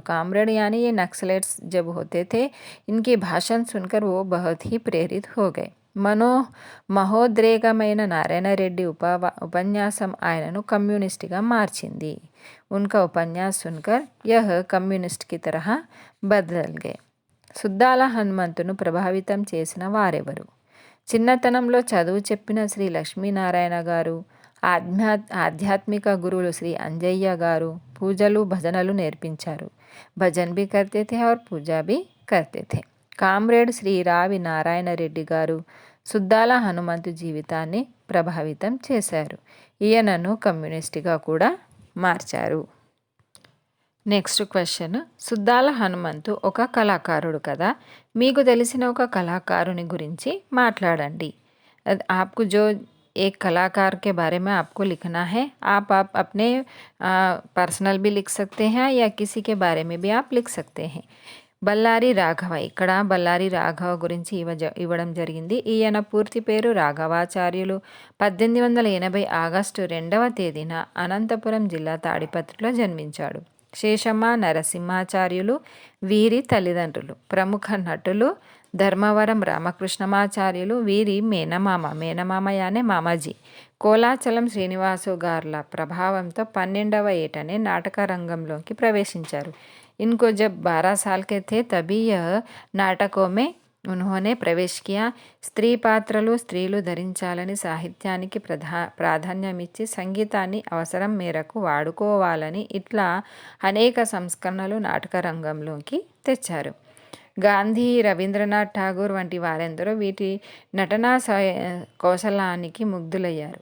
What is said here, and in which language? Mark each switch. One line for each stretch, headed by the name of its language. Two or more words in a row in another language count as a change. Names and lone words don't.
Hindi: కామ్రేడ్ यानी ये नक्सलेट्स जब होते थे इनकी भाषण सुनकर वो बहुत ही प्रेरित हो गए.
Telugu: మహోద్రేకమైన నారాయణ రెడ్డి ఉపన్యాసం ఆయనను కమ్యూనిస్టుగా మార్చింది.
Hindi: उनका उपन्यास सुनकर यह कम्युनिस्ट की तरह बदल गए.
Telugu: సుద్దాల హనుమంతును ప్రభావితం చేసిన వారెవరు? చిన్నతనంలో చదువు చెప్పిన శ్రీ లక్ష్మీనారాయణ గారు, ఆధ్యాత్మిక గురువులు శ్రీ అంజయ్య గారు పూజలు భజనలు నేర్పించారు.
Hindi: భజన్ भी करते थे और पूजा भी करते थे.
Telugu: కామ్రేడ్ శ్రీ రావి నారాయణ రెడ్డి గారు సుద్దాల హనుమంతు జీవితాన్ని ప్రభావితం చేశారు. ఈయనను కమ్యూనిస్టుగా కూడా మార్చారు. నెక్స్ట్ క్వశ్చన్, సుద్దాల హనుమంతు ఒక కళాకారుడు కదా, మీకు తెలిసిన ఒక కళాకారుని గురించి మాట్లాడండి.
Hindi: आपको जो एक कलाकार के बारे में आपको लिखना है. आप अपने पर्सनल भी लिख सकते हैं या किसी के बारे में भी आप लिख सकते हैं.
Telugu: బళ్ళారి రాఘవ, ఇక్కడ బళ్ళారి రాఘవ గురించి ఇవ్వడం జరిగింది. ఈయన పూర్తి పేరు రాఘవాచార్యులు. 1880 ఆగస్టు 2వ తేదీన అనంతపురం జిల్లా తాడిపత్రిలో జన్మించాడు. శేషమ్మ నరసింహాచార్యులు వీరి తల్లిదండ్రులు. ప్రముఖ నటులు ధర్మవరం రామకృష్ణమాచార్యులు వీరి మేనమామ
Hindi: यानी मामाजी.
Telugu: కోలాచలం శ్రీనివాసు గార్ల ప్రభావంతో 12వ ఏటనే నాటక రంగంలోకి ప్రవేశించారు.
Hindi: इनको जब 12 साल के थे तभी यह नाटकों में उन्होंने प्रवेश किया.
Telugu: స్త్రీ పాత్రలు స్త్రీలు ధరించాలని సాహిత్యానికి ప్రాధాన్యమిచ్చి సంగీతాన్ని అవసరం మేరకు వాడుకోవాలని ఇట్లా అనేక సంస్కరణలు నాటక రంగంలోకి తెచ్చారు. గాంధీ, రవీంద్రనాథ్ ఠాగూర్ వంటి వారెందరో వీటి నటనా కౌశలానికి ముగ్ధులయ్యారు.